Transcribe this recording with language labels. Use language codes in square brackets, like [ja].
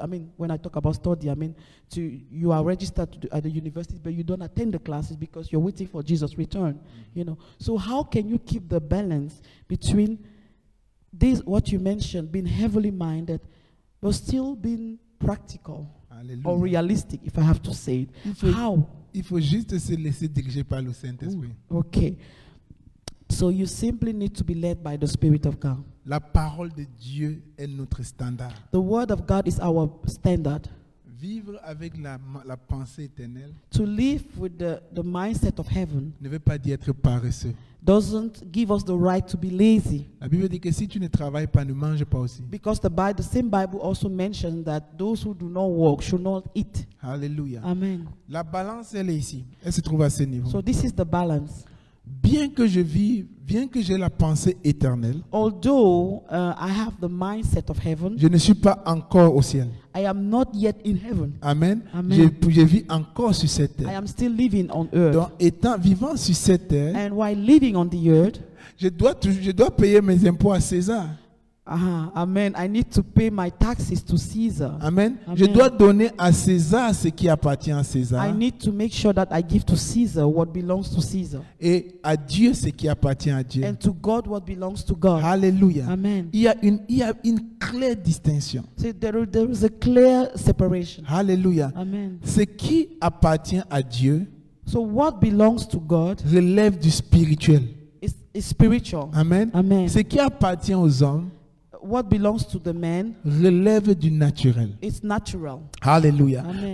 [en] I mean, when I talk about study, I mean, you are registered at the university, but you don't attend the classes because you're waiting for Jesus' return, So how can you keep the balance between this, what you mentioned, being heavily minded, but still being practical or realistic, if I have to say it? How? [fr] Il faut juste se laisser diriger par le Saint-Esprit. [en] Okay. So you simply need to be led by the Spirit of God. [fr] La parole de Dieu est notre standard. [en] The Word of God is our standard. [fr] Vivre avec la pensée éternelle [en] To live with the mindset of heaven [fr] ne veut pas dire être paresseux. [en] doesn't give us the right to be lazy. [fr] La Bible dit que si tu ne travailles pas, ne mange pas aussi. [en] Because the same Bible also mentions that those who do not work should not eat. [fr] Alléluia. [en] Amen. [fr] La balance, elle est ici. Elle se trouve à ce niveau. [en] So this is the balance. [fr] bien que j'ai la pensée éternelle, [en] although I have the mindset of heaven, [fr] je ne suis pas encore au ciel. [en] I am not yet in heaven. Amen. Amen. [fr] Je vis encore sur cette [en] I [fr] terre. [en] am still living on earth. [fr] Donc, vivant sur cette terre, [en] And while living on the earth, [fr] je dois payer mes impôts à César. [en] amen, I need to pay my taxes to Caesar. Amen. Amen. [fr] Je dois donner à César ce qui appartient à [en] I [fr] César [en] need to make sure that I give to Caesar what belongs to Caesar, [fr] et à Dieu ce qui appartient à Dieu. [en] and to God what belongs to God. [fr] Alléluia. [en] Amen. [fr] Il y a une claire distinction. [en] So there is a clear separation. [fr] Alléluia. [en] Amen. [fr] Ce qui appartient à Dieu [en] So what belongs to God [fr] relève du spirituel. [en] is spiritual. Amen. Amen. [fr] Ce qui appartient aux hommes [en] What belongs to the man [fr] relève du naturel. [en] is natural. [fr] Alléluia. [en] Amen.